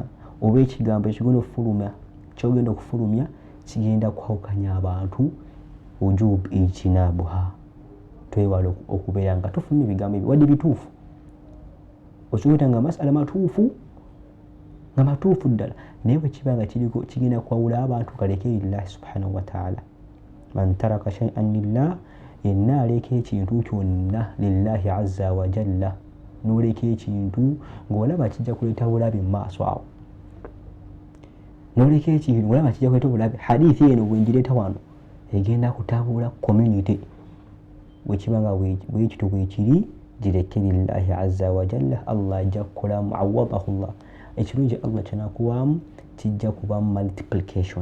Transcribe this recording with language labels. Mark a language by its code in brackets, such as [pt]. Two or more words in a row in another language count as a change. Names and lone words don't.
[lg] oba ekigambo kyogenda okufulumya kigenda kwawukanya abantu [ar] وجوب اجتنابها [lg] twewala okubeera nga tufulumya ebigambo ebyo wadde bituufu okiweta nga masala matuufu ddala naye bwe kiba nga kigenda kwawula abantu kaleke [ar] لله سبحانه وتعالى من ترك شيئا لله [lg] yenna aleka ekintu kyonna [ar] لله عز وجل [lg] n'oleka ekintu ng'olaba kijja kuleeta bulabe mu maaso awo, n'oleka ekintu ng'olaba kijja kuleeta bulabe. Hadithi eno bwe ngireeta wano egenda kutabula community, bwekibanga bwekito bwekiri gireke [ar] لله عز وجل, [lg] Allah ajja kukola muawwadahullah, ekirungi Allah kyanakuwaamu kijja kuba multiplication.